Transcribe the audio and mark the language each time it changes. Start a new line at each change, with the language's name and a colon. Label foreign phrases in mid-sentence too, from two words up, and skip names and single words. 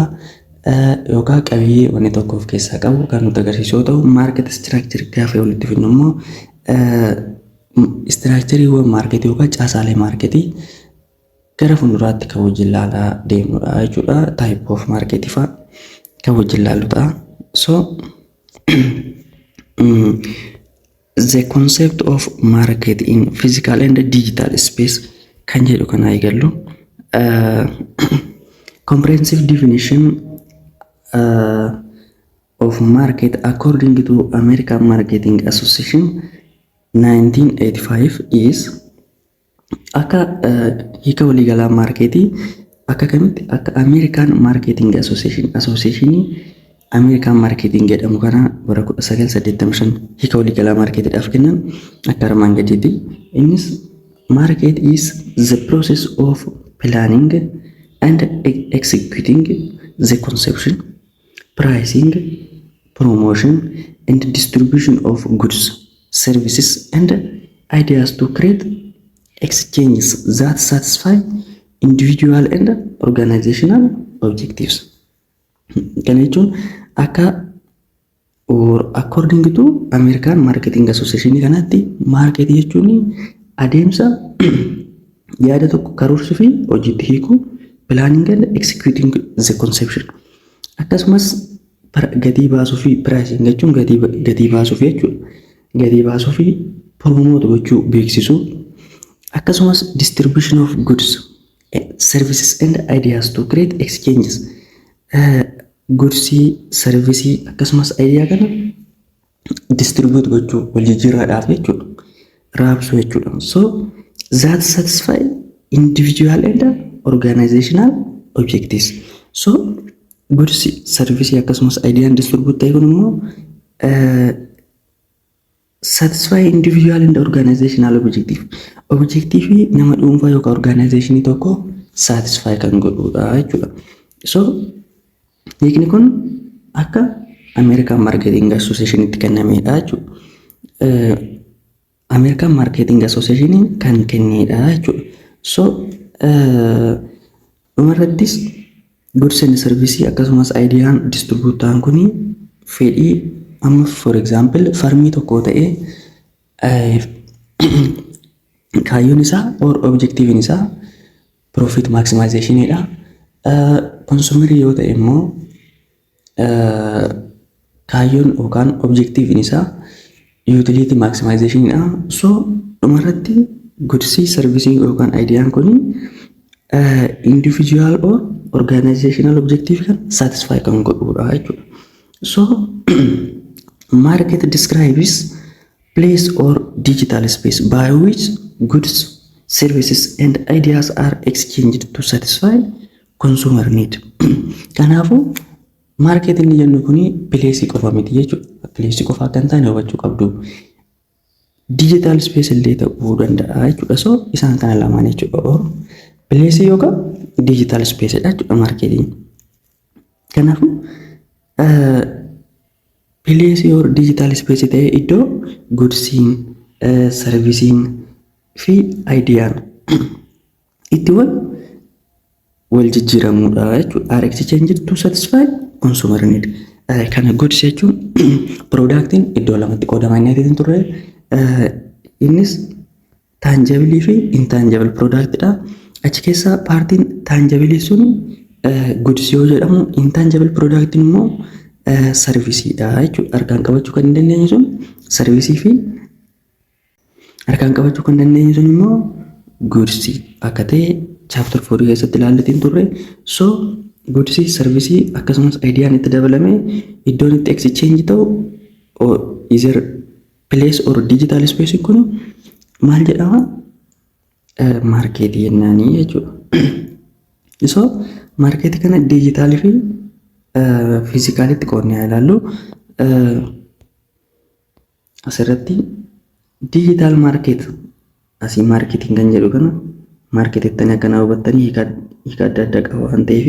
Oromo: Yookaan qabiyyee wanni tokko of keessaa qabu kan nutti agarsiisu yoo ta'u,
English: market structure
Oromo: gaafa walitti fidnu immoo structureewwan marketii yookaan caasaalee marketii gara fuulduraatti kan wajjin ilaalaa deemnudha jechuudha. Type of marketii fa'a kan wajjin ilaallu ta'a.
English: So the concept of market in physical and digital space
Oromo: kan jedhu kana eegallu.
English: Comprehensive definition of market according to American Marketing Association 1985 is
Oromo: akka hiika waliigalaa marketii akka kamitti akka American Marketing Association American Marketing jedhamu kana bara 1985 hiika waliigalaa markeetiidhaaf kennan akka armaan gadiitti.
English: Innis market is the process of planning and executing the conception, pricing, promotion and distribution of goods, services and ideas to create exchanges that satisfy individual and organizational objectives.
Oromo: Kana jechuun akka
English: according to
Oromo: American Marketing Association kanatti market jechuun adeemsa yaada tokko karoorsu fi hojiitti hiiku,
English: planning and executing the conception,
Oromo: akkasumas gatii baasuu fi pricing jechuun gatii baasuu fi jechuudha. Gatii baasuu fi promote gochuu, beeksisuu, akkasumas
English: distribution of goods, services and ideas to create exchanges.
Oromo: Goodsii, sarvisii akkasumas idea kana distribute gochuu, wal jijjiirraadhaaf jechuudha, raabsuu jechuudha.
English: So that satisfy individual and organizational objectives.
Oromo: So goodsii, sarvisii akkasumas idea distribute ta'e kun immoo
English: satisfy individual and organizational objective
Oromo: nama dhuunfaa yookaan organizationii tokko satisfy kan godhudha jechuudha. So hiikni kun akka American Marketing Association itti kennamedha jechuudha. American Marketing Association kan kennedha jechuudha. So dhumarrattis
English: goods and service
Oromo: akkasumas idea distribute ta'an kuni fedhii amma
English: for example
Oromo: farmii tokko ta'ee kaayyoon isaa
English: or objective
Oromo: isaa
English: profit maximization
Oromo: dha. Consumer yoo ta'e immoo kaayyoon yookaan objective isaa
English: utility maximization
Oromo: dha. So dhumarratti
English: goods, service
Oromo: yookaan idea kun
English: individual or organizational objective
Oromo: kan satisfy kan godhudha jechuudha.
English: So market describes place or digital space by which goods, services and ideas are exchanged to satisfy consumer need.
Oromo: Kanaafuu market inni jennu kuni place qofa miti jechuudha. Place qofa kan ta'e hubachuu qabdu.
English: Digital space
Oromo: illee ta'uu danda'a jechuudha. So isaan kana lamaan jechuudha. Place yookaan
English: digital space
Oromo: jechuudha marketing. Kanaafuu
English: place or digital space
Oromo: ta'e iddoo goodsiin, servisiin fi ideyaan itti wal jijjiiramudha jechuudha.
English: Are exchanged to satisfy consumer need.
Oromo: Kana goods jechuun productiin iddoo lamatti qoodamaa inni turre. Innis tangible fi
English: intangible product
Oromo: dha. Achi keessa paartiin taanjabilii sun goods yoo jedhamu, intangible productiin immoo sarvisiidha jechuudha. Harkaan qabachuu kan hin dandeenye sun sarvisii fi harkaan qabachuu kan dandeenye sun immoo goods akka ta'e chapter 4 keessatti ilaallatiin turre. So goods sarvisii akkasumas aayidiyaan itti dabalame iddoon itti exchange ta'u
English: either place or digital space
Oromo: kun maal jedhama? Markeetii jennaanii jechuudha. So markeetii kana dijitaalii fi fiizikaalitti qoodnee ilaallu. Asirratti
English: digital market
Oromo: asii markeetiin kan jedhu kana markeetittanii akkana hubattanii hiika adda addaa qaba waan ta'eef.